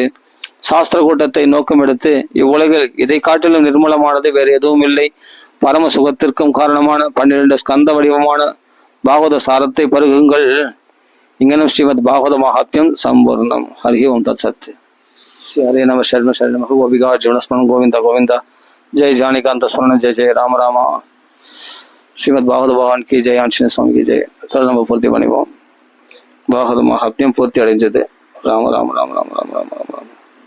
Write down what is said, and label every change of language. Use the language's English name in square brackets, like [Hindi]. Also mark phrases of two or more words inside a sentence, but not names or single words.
[Tamil] சாஸ்திர கூட்டத்தை நோக்கம் எடுத்து இவ்வுலகில் இதை காட்டிலும் நிர்மலமானது வேறு எதுவும் இல்லை. பரம சுகத்திற்கும் காரணமான 12 ஸ்கந்த வடிவமான பாகவத சாரத்தை பருகுங்கள். இங்கனம் ஸ்ரீமத் பாகவத மகாத்மியம் சம்பூர்ணம். [Sanskrit] हरि ओम् तत् सत्. श्री हरे नम चरण चरण गोपिका जीवनस्मरणम् गोविन्द गोविन्द. [Hindi] जय जानिकांत स्मरण जय जय राम राम. श्रीमद भागवत भगवान की जय. आंजनेय स्वामी की जय. [Tamil] நம்ம பூர்த்தி பண்ணிப்போம். பாகவத மகாத்மியம் பூர்த்தி அடைஞ்சது. ராம ராம ராம ராம ராம ராம ராம ராம.